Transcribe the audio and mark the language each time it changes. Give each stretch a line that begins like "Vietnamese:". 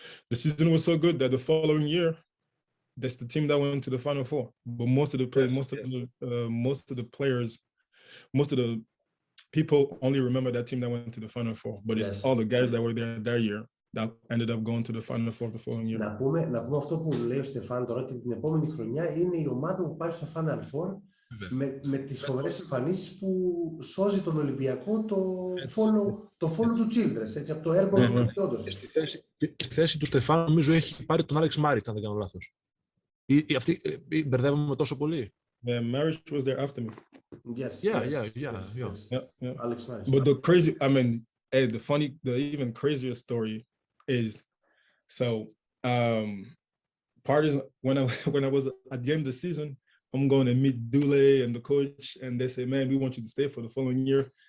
English: The season was so good that the following year, that's the team that went to the Final Four. But most of the people only remember that team that went to the Final Four. But it's all the guys that were there that year that ended up going to the Final Four the following year.
Greek: Να πούμε αυτό που λέει ο Στεφάν τώρα, και την επόμενη χρονιά είναι η ομάδα που πάει στο Final Four με τις φοβερές εμφανίσεις που σώζει τον Ολυμπιακό το follow του Childress, έτσι, από το έργο του όντως. Στη θέση του Στεφάν νομίζω έχει πάρει τον Άλεξ Μάριτς, αν δεν κάνω λάθος. Αυτή μπερδεύομαι τόσο πολύ.
English: Yeah, Marriage was there after me. Yes. Yeah. Alex Marriage. But the even crazier story is, so Partizan, when I was at the end of the season, I'm going to meet Dule and the coach, and they say, man, we want you to stay for the following year.